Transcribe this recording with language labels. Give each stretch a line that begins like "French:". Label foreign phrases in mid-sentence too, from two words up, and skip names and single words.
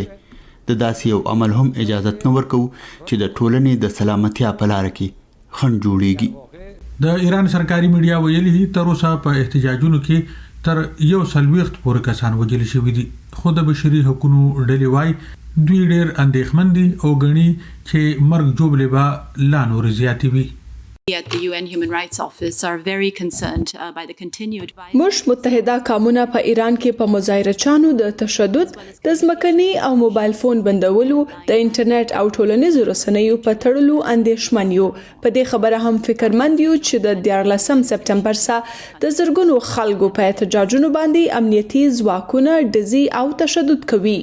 Pashto: د داسې یو عمل هم اجازه نه ورکو چې د ټولنې د سلامتیا په لار کې خنډ جوړيږي. د ایران سرکاري میډیا ویلي تر اوسه په احتجاجونو کې تر 140 پورې کسان وژل شوي دي خو د بشري حقوقو ډلې وايي دوی ډېر اندېښمن دي او غني چې مرګ جوړلې به لا نور زیاتې وي.
English: At the UN Human Rights Office are very concerned by the continued violence.
Pashto: موږ متحده قومونه په ایران کې په مظاهرچانو د تشدد د ځمکني او موبایل فون بندولو د انټرنیټ او ټولنیزو رسنیو په تړلو اندېښمن یو. په دې خبره هم فکرمند یو چې د 14 سپټمبر څخه د زرګونو خلکو په احتجاجونو باندې امنیتي ځواکونه ډزي او تشدد کوي.